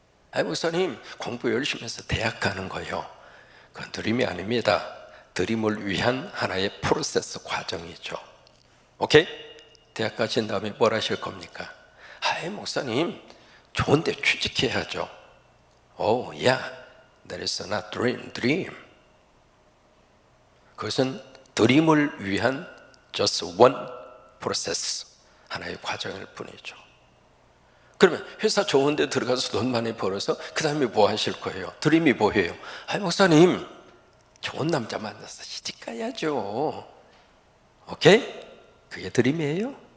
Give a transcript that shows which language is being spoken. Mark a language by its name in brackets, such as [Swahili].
[Korean] 아니 목사님 공부 열심히 해서 대학 가는 거요. 그건 드림이 아닙니다. 드림을 위한 하나의 프로세스 과정이죠. 오케이? 대학 가신 다음에 뭘 하실 겁니까? 아이 목사님 좋은데 취직해야죠. [English] Oh yeah, that is not dream. [Korean] 그것은 드림을 위한 [English] just one process, [Korean] 하나의 과정일 뿐이죠. 그러면 회사 좋은 데 들어가서 돈 많이 벌어서 그 다음에 뭐 하실 거예요? 드림이 뭐예요? 아이 목사님 좋은 남자 만나서 시집 가야죠. 오케이? 그게 드림이에요?